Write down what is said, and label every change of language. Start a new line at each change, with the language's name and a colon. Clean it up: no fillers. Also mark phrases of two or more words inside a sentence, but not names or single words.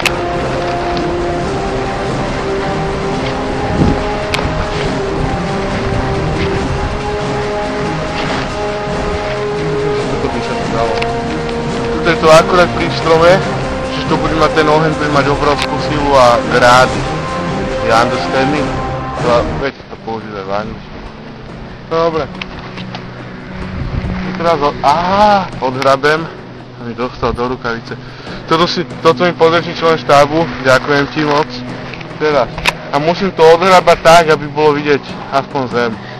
Slovak: Toto by sa to dalo. Tuto je to akurát pri strome, čiže to bude mať ten oheň, bude mať obrovskú silu a grády.
English: You understand me?
Slovak: Viete to použiť aj v angličtine. Dobre. Teraz odhrabem a mi dostal do rukavice. Toto mi podrží člen štábu, ďakujem ti moc. Teraz. A musím to odhrabať tak, aby bolo vidieť aspoň zem.